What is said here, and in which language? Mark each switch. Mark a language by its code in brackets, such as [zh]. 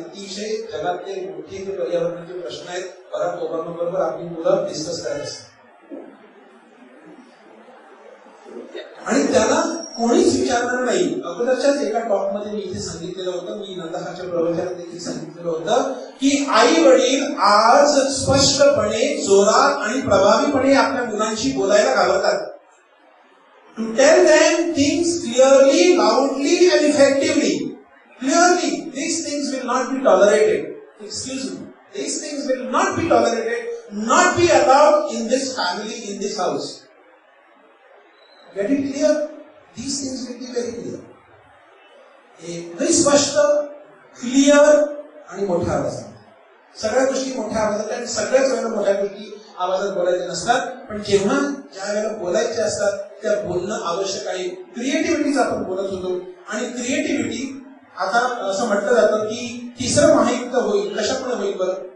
[mr] अतिशय जगातले मोठे जे पर्यावरणाचे प्रश्न आहेत, बराक ओबामा बरोबर आपली मुलं डिस्कस करत असतात आणि त्याला कोणीच विचारणार नाही. अगोदरच्याच एका टॉक मध्ये मी इथे सांगितलेलं होतं, मी नंदाच्या प्रवचनात देखील सांगितलेलं होतं की आई वडील आज स्पष्टपणे, जोरात आणि प्रभावीपणे आपल्या मुलांशी बोलायला घाबरतात. [en] To tell them things clearly, loudly and effectively. Clearly, these things will not be tolerated. Excuse me. These things will not be tolerated, not be allowed in this family, in this house. Get it clear? These things will be very clear. [mr] Very स्पष्ट, clear आणि मोठ्या आवाजात. सगळ्या गोष्टी मोठ्या आवाजात आणि सगळ्याच वेळेला मोठ्या गोष्टी आवाजात बोलायच्या नसतात, पण जेव्हा ज्या वेळेला बोलायचे असतात त्या बोलणं आवश्यक आहे. क्रिएटिव्हिटीच आपण बोलत होतो आणि क्रिएटिव्हिटी आता असं म्हटलं जातं की 3रं महायुद्ध होईल. कशामुळे होईल बरं?